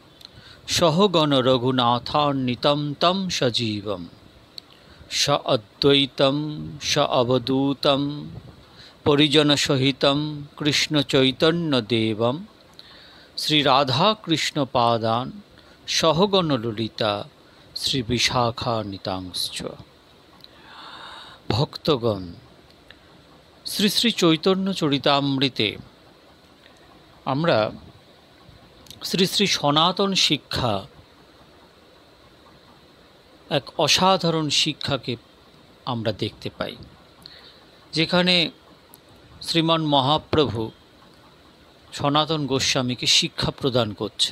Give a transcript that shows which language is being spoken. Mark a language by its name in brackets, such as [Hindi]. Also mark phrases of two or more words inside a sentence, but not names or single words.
[Sanskrit] सहगणरघुनाथान्वितं तं सजीवं साद्वैतं सावधूतं परिजनसहितं कृष्णचैतन्यदेवं श्रीराधाकृष्णपादान् सहगणललिता श्रीविशाखान्वितांश्च। [Bangla] भक्तगण, শ্রী শ্রী চৈতন্য চরিতামৃতে আমরা শ্রী শ্রী সনাতন শিক্ষা, এক অসাধারণ শিক্ষাকে আমরা দেখতে পাই, যেখানে শ্রীমান মহাপ্রভু সনাতন গোস্বামীকে শিক্ষা প্রদান করছেন।